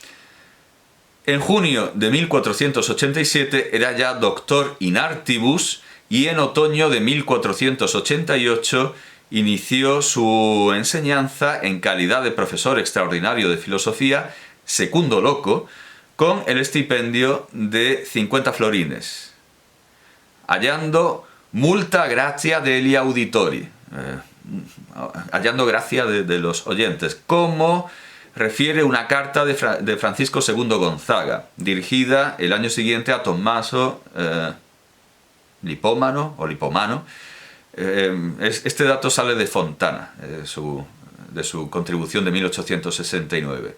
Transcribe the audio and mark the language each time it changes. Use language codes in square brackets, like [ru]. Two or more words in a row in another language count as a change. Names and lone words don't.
[es] En junio de 1487 era ya [la] doctor in artibus, [es] y en otoño de 1488 inició su enseñanza en calidad de profesor extraordinario de filosofía, [la] secundo loco, [es] con el estipendio de 50 florines, hallando [it] multa gratia degli auditori, [es] hallando gracia de los oyentes, como refiere una carta de Francisco II Gonzaga, dirigida el año siguiente a Tommaso Lipomano. Este dato sale de Fontana, de su contribución de 1869.